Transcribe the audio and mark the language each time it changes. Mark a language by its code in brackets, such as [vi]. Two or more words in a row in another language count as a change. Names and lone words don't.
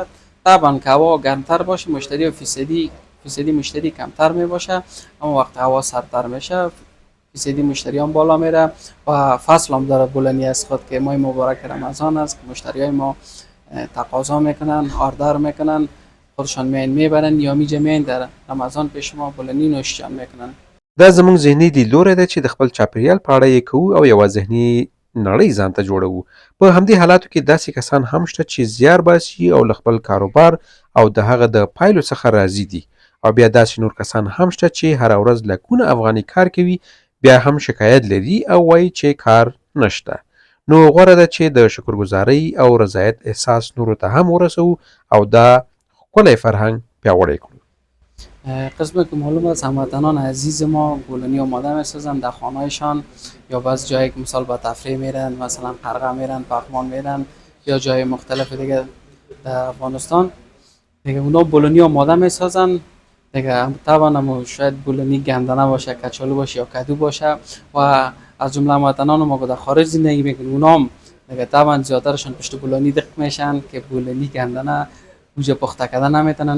[fa] طبعا که هوا گرمتر باشه مشتری فیصدی مشتری کمتر می باشه، اما وقت هوا سردتر میشه فیصدی مشتری هم بالا میره. و فصل هم داره بولنی از خود که ماه مبارک رمضان است که مشتری های ما تقاضا میکنن، آردر میکنن، خودشان میین میبرن یا میجه میین در رمضان پیش ما بولنی نوش جان میکنن. [ps] دا زموږ ذهني لیدلوری دی چې د خپل چاپیریال په اړه یې کوو او یوه ذهني نړۍ ځان ته جوړوو. په همدې حالاتو کې داسې کسان هم شته چې زیار باسي او له خپل کاروبار او د هغه د پایلو څخه راضي دي، او بیا داسې نور کسان هم شته چې هره ورځ لکونه افغاني کار کوي بیا هم شکایت لري او وایي چې کار نشته. نو غوره ده چې د شکرګزارۍ او رضایت احساس نورو ته هم ورسوو او دا ښکلی فرهنګ پیاوړی کړو. [fa] قسم که معلوم است هموطنان عزیز ما بولونی آماده میسازن در خانهایشان یا بعض جایی که مثال با تفریح میرن، مثلا قرقه میرن، پخمان میرن یا جای مختلف دیگه در افغانستان دیگه اونا بولونی آماده میسازن دیگه. طبعا شاید بولونی گندنه باشه، کچالو باشه یا کدو باشه و از جمله هموطنان ما که در خارج زندگی میکنن اونا هم دیگه طبعا زیادترشون پشت بولونی دق میشن که بولونی گندنه اوجا پخته کردن نمیتونن.